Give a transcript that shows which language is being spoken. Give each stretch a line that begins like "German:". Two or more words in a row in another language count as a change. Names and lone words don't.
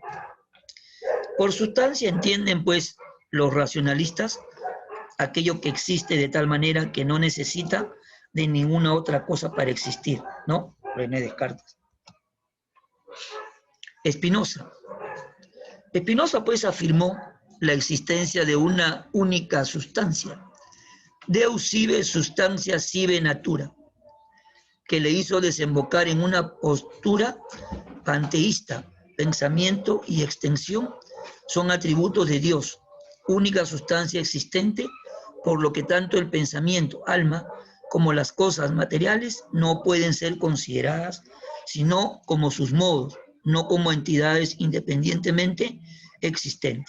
Spanish: Por sustancia entienden, pues, los racionalistas aquello que existe de tal manera que no necesita de ninguna otra cosa para existir, ¿no? René Descartes. Spinoza. Spinoza, pues, afirmó la existencia de una única sustancia,
Latin: Deus sive substantia sive natura,
Spanish: que le hizo desembocar en una postura panteísta. Pensamiento y extensión son atributos de Dios, única sustancia existente, por lo que tanto el pensamiento, alma, como las cosas materiales no pueden ser consideradas sino como sus modos, no como entidades independientemente existentes.